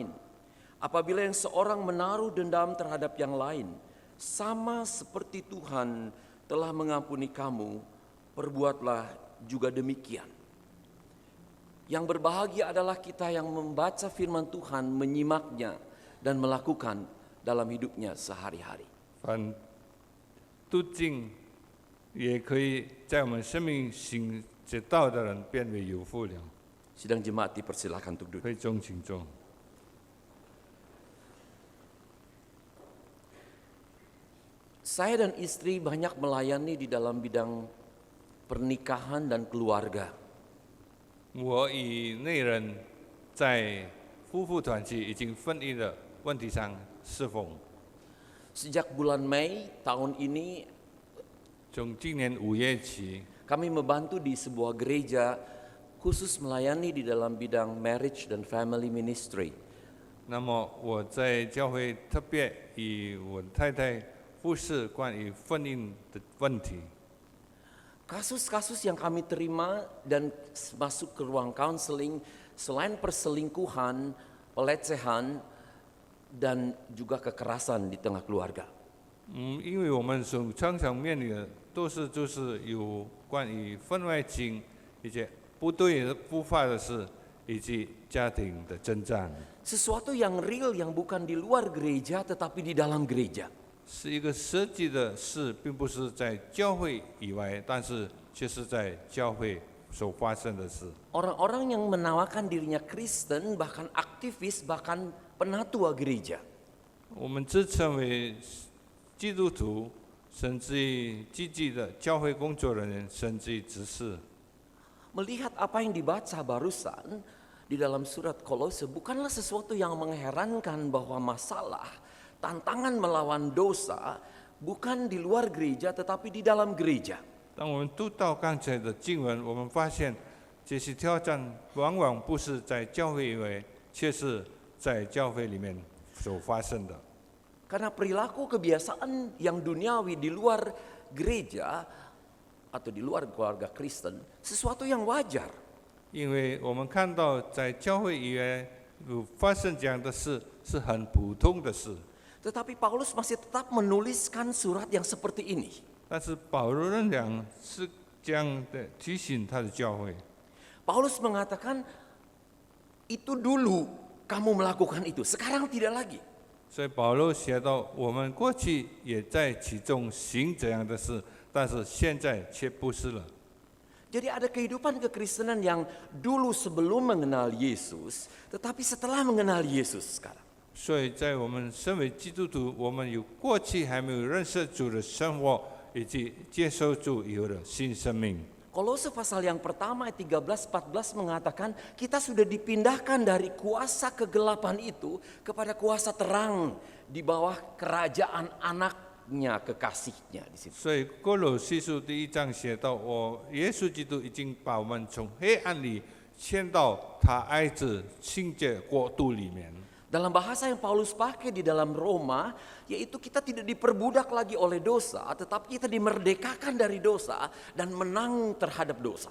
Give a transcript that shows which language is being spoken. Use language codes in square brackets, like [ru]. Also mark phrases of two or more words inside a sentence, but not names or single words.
[id] Apabila yang seorang menaruh dendam terhadap yang lain, sama seperti Tuhan telah mengampuni kamu, perbuatlah juga demikian. Yang berbahagia adalah kita yang membaca firman Tuhan, menyimaknya, dan melakukan dalam hidupnya sehari-hari. [zh] 凡笃敬也可以在我们生命行这道的人变为有福了。 [id] Sidang jemaat dipersilakan untuk duduk. [zh] 会众请坐。 [id] Saya dan istri banyak melayani di dalam bidang pernikahan dan keluarga. [zh] 我与内人在夫妇团契以及婚姻的问题上侍奉。 [id] Sejak bulan Mei tahun ini [zh] 从今年5月起， [id] kami membantu di sebuah gereja khusus melayani di dalam bidang marriage dan [en] family ministry. [zh] 那么我在教会特别与我太太服侍关于婚姻的问题。 [id] Kasus-kasus yang kami terima dan masuk ke ruang counseling selain perselingkuhan, pelecehan, dan juga kekerasan di tengah keluarga. [zh] 因为我们所常常面临的都是就是有关于婚外情一些不对的不法的事，以及家庭的征战， [id] Sesuatu yang real yang bukan di luar gereja tetapi di dalam gereja. [zh] 是一个实际的事，并不是在教会以外，但是却是在教会所发生的事。 [id] Orang-orang yang menawarkan dirinya Kristen, bahkan aktivis, bahkan penatua gereja. [zh] 我们自称为基督徒，甚至于积极的教会工作人员，甚至于执事。 [id] Melihat apa yang dibaca barusan di dalam surat Kolose bukanlah sesuatu yang mengherankan bahwa masalah, tantangan melawan dosa bukan di luar gereja tetapi di dalam gereja. [zh] 当我们读到刚才的经文，我们发现这些挑战往往不是在教会以外，却是在教会里面所发生的。 [id] Karena perilaku kebiasaan yang duniawi di luar gereja atau di luar keluarga Kristen sesuatu yang wajar. [zh] 因为我们看到在教会以外有发生这样的事，是很普通的事。 [id] Tetapi Paulus masih tetap menuliskan surat yang seperti ini. [zh] 但是保罗仍然是这样的提醒他的教会。 [id] Paulus mengatakan itu dulu kamu melakukan itu, sekarang tidak lagi. [zh] 所以保罗写到，我们过去也在其中行这样的事，但是现在却不是了。 [id] Jadi ada kehidupan kekristenan yang dulu sebelum mengenal Yesus, tetapi setelah mengenal Yesus sekarang. [zh] 所以在我们身为基督徒，我们有过去还没有认识主的生活，以及接受主以后的新生命。 [id] Kolose pasal yang pertama ayat 13-14 mengatakan kita sudah dipindahkan dari kuasa kegelapan itu kepada kuasa terang di bawah kerajaan anaknya kekasihnya di situ. [zh] 所以哥罗西书第1章写到，耶稣基督已经把我们从黑暗里迁到他爱子清洁国度里面。 [id] Dalam bahasa yang Paulus pakai di dalam Roma, yaitu kita tidak diperbudak lagi oleh dosa, tetapi kita dimerdekakan dari dosa dan menang terhadap dosa.